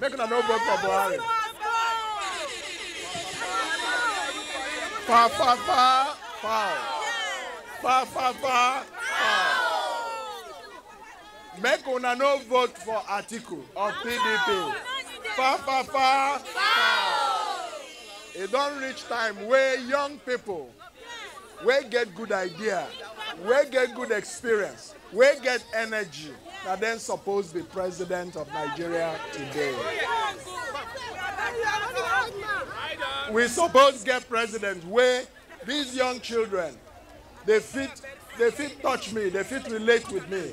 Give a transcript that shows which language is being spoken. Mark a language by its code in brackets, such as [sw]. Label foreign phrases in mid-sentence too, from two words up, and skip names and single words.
[pcm] Make una no vote for Buhari. Fa, fa, fa, fa. Fa, fa, fa, fa. Make una no vote for Atiku or PDP. Fa, fa, fa, fa. It don't reach time where young people, where get good idea, where get good experience, where get energy, that then supposed to be president of Nigeria today. We supposed to get president where these young children, they fit touch me, they fit relate with me.